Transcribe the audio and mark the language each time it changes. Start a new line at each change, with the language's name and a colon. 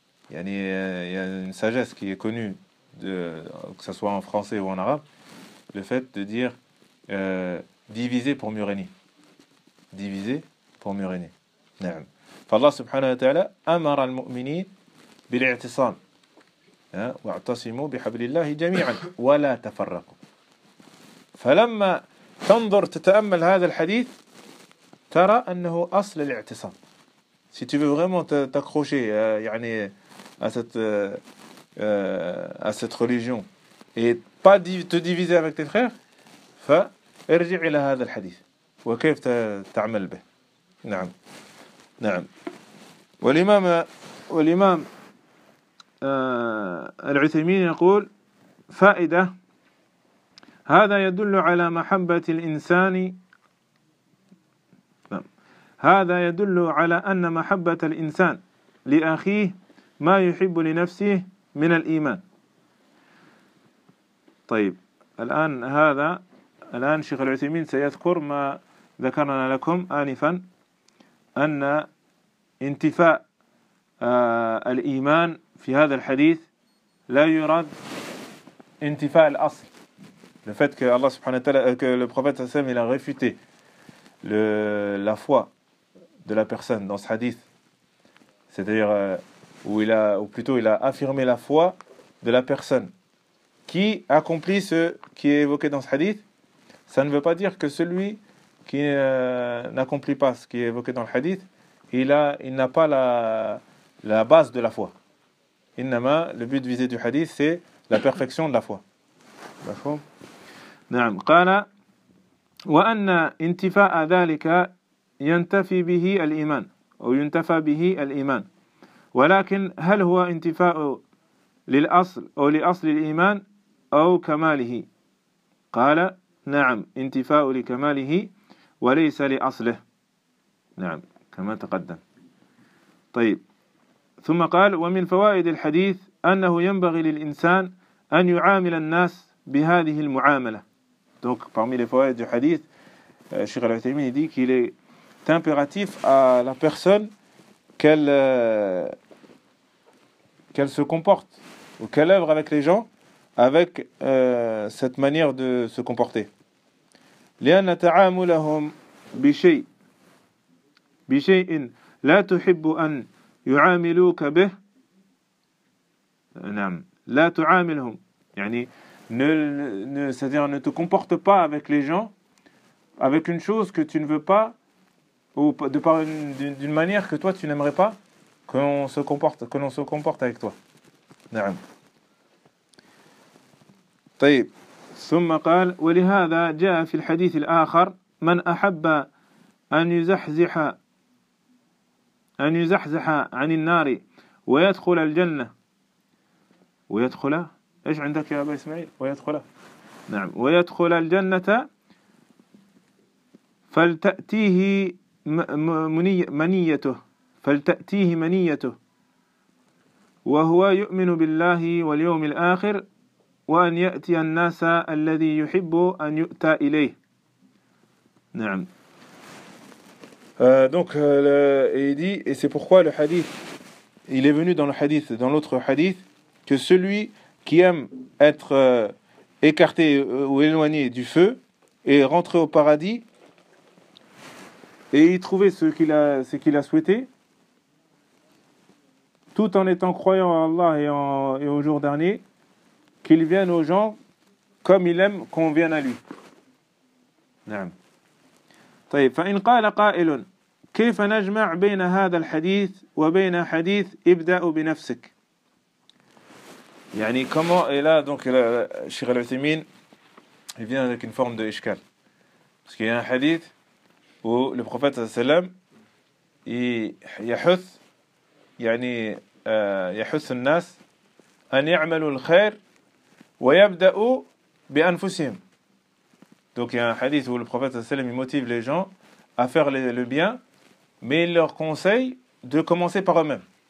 French: يعني il y a une sagesse qui est connue de, que ce soit en français ou en arabe, le fait de dire diviser pour mieux régner. Diviser pour mieux régner.
Arabic: نعم. فالله سبحانه وتعالى أمر المؤمنين بالاعتصام واعتصموا بحبل الله جميعا ولا تفرقوا. فلما تنظر تتأمل هذا الحديث ترى أنه أصل الاعتصام. Si tu veux vraiment t'accrocher يعني à cette religion et pas te diviser avec tes frères,
French: فارجع إلى هذا الحديث وكيف تعمل به.
Arabic: نعم نعم. والإمام العثيمين يقول فائدة: هذا يدل على محبة الإنسان هذا يدل على أن محبة الإنسان لأخيه ما يحب لنفسه من الإيمان. طيب الآن هذا الآن شيخ العثيمين سيذكر ما ذكرنا لكم آنفا أن انتفاء الإيمان في هذا الحديث لا يراد انتفاء الأصل.
French: Le fait que Allah subhanahu wa ta'ala, que le prophète sallam il a réfuté la foi de la personne dans ce hadith, c'est-à-dire il a affirmé la foi de la personne qui accomplit ce qui est évoqué dans ce hadith, ça ne veut pas dire que celui qui n'accomplit pas ce qui est évoqué dans le hadith, il n'a pas la base de la foi. Innama, le but visé du hadith, c'est la perfection de la foi. D'accord ?
Arabic: نعم. قال وأن انتفاء ذلك ينتفي به الإيمان أو ينتفى به الإيمان. ولكن هل هو انتفاء للأصل أو لأصل الإيمان أو كماله؟ قال نعم، انتفاء لكماله وليس لأصله. نعم، كما تقدم. طيب، ثم قال ومن فوائد الحديث أنه ينبغي للإنسان أن يعامل الناس بهذه المعاملة.
French: Donc parmi les فوائد du hadith, Cheikh Al-Uthaymeen dit qu'il est impératif à la personne qu'elle se comporte ou qu'elle œuvre avec les gens avec cette manière de se comporter.
Arabic: لأن تعاملهم بشيء بشيء لا تحب أن يعاملوك به. نعم. لا تعاملهم
French: يعني ne c'est-à-dire ne te comporte pas avec les gens avec une chose que tu ne veux pas ou de par d'une manière que toi tu n'aimerais pas que l'on se comporte avec toi.
Arabic: نعم. طيب ثم قال ولهذا جاء في الحديث الآخر من أحب أن يزحزح عن النار ويدخل الجنة ويدخل إيش عندك يا أبا إسماعيل ويدخل نعم ويدخل الجنة فلتأتيه منيته وهو يؤمن بالله واليوم الآخر وأن يأتي الناس الذي يحب أن يؤتى إليه. نعم.
French: Il dit, et c'est pourquoi le hadith, il est venu dans le hadith, dans l'autre hadith, que celui qui aime être écarté ou éloigné du feu et rentrer au paradis et y trouver ce qu'il a souhaité, tout en étant croyant à Allah et au jour dernier, qu'il vienne aux gens comme il aime qu'on vienne à lui.
Arabic: نعم. طيب فإن قال قائل كيف نجمع بين هذا الحديث وبين حديث ابدأ بنفسك؟ يعني كما إلى دونك الشيخ العثيمين يفينا ذلك une forme de إشكال.
French: Parce qu'il y a un hadith où le prophète sallam يحث يعني يحث الناس أن يعملوا الخير ويبدأوا بأنفسهم. Donc il y a un hadith où le prophète sallam motive les gens à faire le bien, mais il leur conseille de commencer par eux-mêmes.